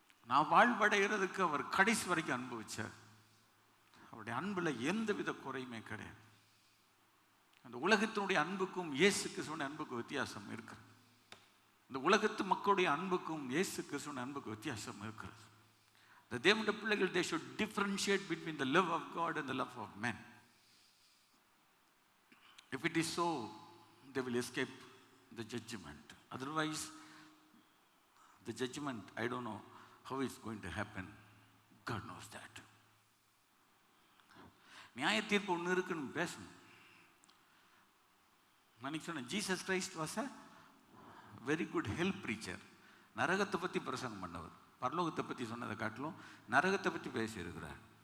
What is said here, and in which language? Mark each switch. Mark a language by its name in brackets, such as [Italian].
[Tamil] நான் வாழ்வடைகிறதுக்கு அவர் கடைசி வரைக்கும் அன்பு வச்சார். அவருடைய அன்புல எந்த வித குறையுமே கிடையாது. அந்த உலகத்தினுடைய அன்புக்கும் இயேசு கிறிஸ்துவின் அன்புக்கும் வித்தியாசம் இருக்கிறது. இந்த உலகத்து மக்களுடைய அன்புக்கும் இயேசு கிறிஸ்துவின் அன்புக்கும் வித்தியாசம் இருக்கிறது. இந்த தேவனுடைய பிள்ளைகள், [English] they should differentiate between the love of God and the love of men. If it is so, they will escape the judgment. Otherwise, the judgment, I don't know how it's going to happen. God knows that. [Tamil] நியாய தீர்ப்பு ஒன்று இருக்குன்னு பேசணும். நான் சொன்னேன், [English] Jesus Christ was a very good help preacher. [Tamil] நரகத்தை பற்றி பிரசங்கம் பண்ணவர். பரலோகத்தை பற்றி சொன்னதை காட்டிலும் நரகத்தை பற்றி பேசியிருக்கிறார்.